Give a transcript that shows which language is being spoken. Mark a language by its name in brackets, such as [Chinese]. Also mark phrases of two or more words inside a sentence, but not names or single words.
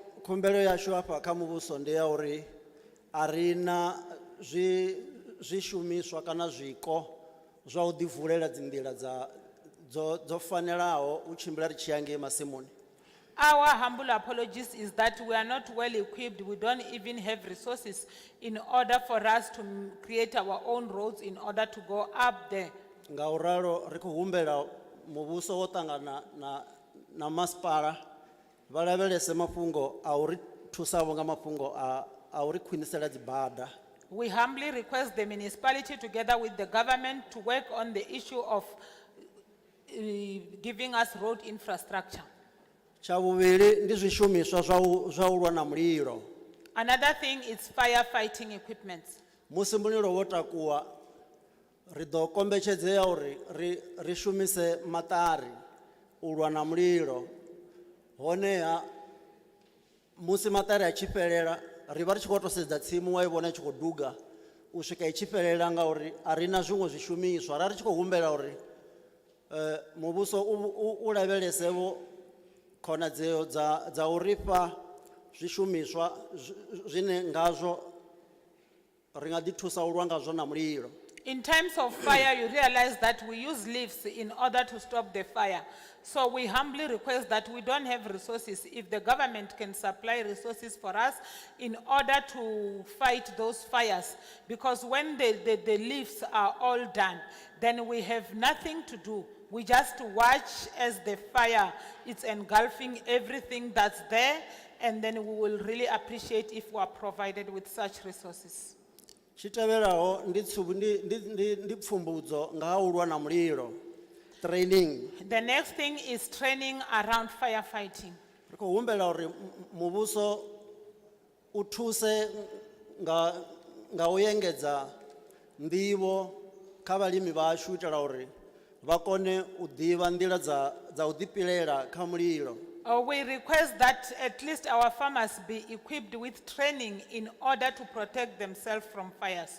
[Venda] Khumbelo yashu hafha kha muvhuso ndi ya uri a ri na zwishumiswa kana zwiko zwa u ḓivulela dzinḓila dzo fanelaho u tshimbila ri tshi ya ngei masimuni. [English] Our humble apologies is that we are not well equipped. We don't even have resources in order for us to create our own roads in order to go up there. [Venda] Ngauralo ri khou humbela muvhuso wo ṱangana na masipala vha lavhelese mafhungo a uri thusavho nga mafhungo a uri khwinisela dzibada. [English] We humbly request the municipality together with the government to work on the issue of giving us road infrastructure. [Venda] Tsha vhuvhili ndi zwishumiswa zwa u lwa na mulilo. [English] Another thing is firefighting equipment. [Venda] Musi mulilo wo takuwa ri ḓo kombetshedzea uri ri shumise maṱari u lwa na mulilo. Honeha musi maṱari a tshi fhelela ri vha ri tshi khou tou sedza tsimu wa i vhona i tshi khou duga u swika i tshi fhelela ngauri a ri na zwiṅwe zwishumiswa. Ra ri tshi khou humbela uri muvhuso u lavhelesevho khonadzeo dza u ri fha zwishumiswa zwine ngazwo ri nga ḓi thusa u lwa ngazwo na mulilo. [English] In times of fire, you realize that we use leaves in order to stop the fire. So we humbly request that we don't have resources. If the government can supply resources for us in order to fight those fires, because when the leaves are all done, then we have nothing to do. We just watch as the fire is engulfing everything that's there, and then we will really appreciate if we are provided with such resources. [Venda] Tshitevhelaho ndi pfumbudzo nga ha u lwa na mulilo, training. [English] The next thing is training around firefighting. [Venda] Ri khou humbela uri muvhuso u thuse nga u engedza nḓivho kha vhalimi vhashu itela uri vha kone u ḓivha nḓila dza u ḓipilela kha mulilo. [English] We request that at least our farmers be equipped with training in order to protect themselves from fires.